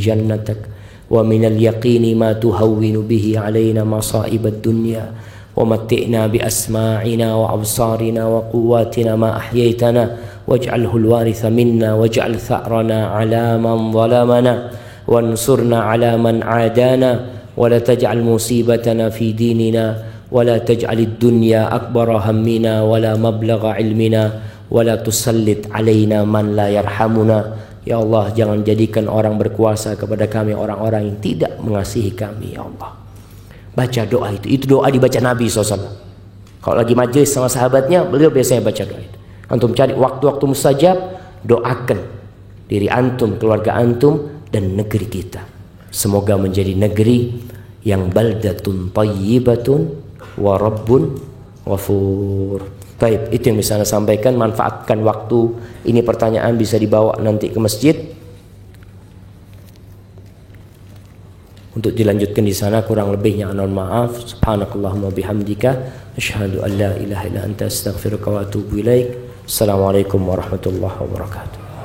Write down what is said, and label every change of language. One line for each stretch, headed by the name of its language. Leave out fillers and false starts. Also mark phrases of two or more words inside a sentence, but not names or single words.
Arabic: جنتك ومن اليقين ما تهون به علينا مصائب الدنيا ومتعنا بأسماعنا وأبصارنا وقوتنا ما أحييتنا واجعله الوارث منا واجعل ثأرنا على من ظلمنا وانصرنا على من عادانا ولا تجعل مصيبتنا في ديننا ولا تجعل الدنيا أكبر همنا ولا مبلغ علمنا ولا تسلط علينا من لا يرحمنا. يا الله,
Indonesian: jangan jadikan orang berkuasa kepada kami orang-orang yang tidak mengasihi kami,
Arabic: يا الله.
Indonesian: Baca doa itu doa dibaca Nabi SAW. Kalau lagi majelis sama sahabatnya, beliau biasanya baca doa itu. Antum cari waktu-waktu mustajab, doakan diri antum, keluarga antum, dan negeri kita. Semoga menjadi negeri yang
Arabic: بلدة طيبة ورب غفور.
Indonesian: Baik, itu yang bisa saya sampaikan. Manfaatkan waktu ini, pertanyaan bisa dibawa nanti ke masjid untuk dilanjutkan di sana. Kurang lebihnya mohon maaf.
Arabic: سبحانك اللهم وبحمدك أشهد أن لا إله إلا أنت أستغفرك وأتوب إليك. السلام عليكم ورحمة الله وبركاته.